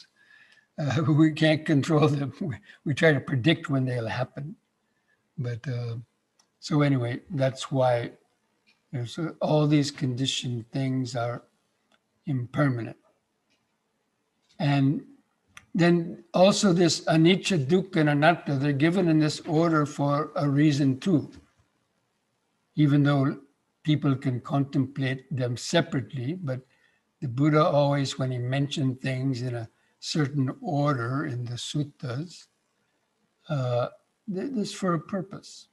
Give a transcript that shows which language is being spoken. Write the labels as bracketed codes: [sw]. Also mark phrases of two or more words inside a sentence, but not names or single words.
[en] We can't control them. We try to predict when they'll happen. But so anyway, that's why there's all these conditioned things are impermanent. And then also this [pi] anicca, dukkha, [en] and anatta, they're given in this order for a reason too. Even though people can contemplate them separately, but the Buddha always, when he mentioned things in a certain order in the suttas, this for a purpose.